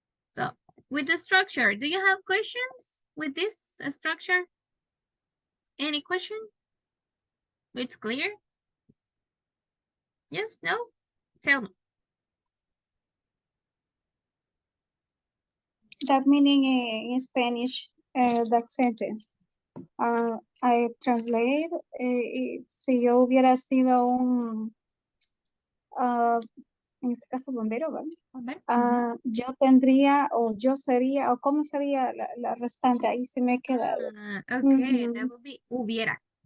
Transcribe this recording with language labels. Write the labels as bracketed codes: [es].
[en] So with the structure, do you have questions with this structure? Any question? It's clear? Yes, no? Tell me. That meaning in Spanish, that sentence. I translate, [es] si yo hubiera sido un, en este caso bombero, ¿vale? Yo tendría, o yo sería, o cómo sería la restante, ahí se me queda. [en] Okay, that would be hubiera.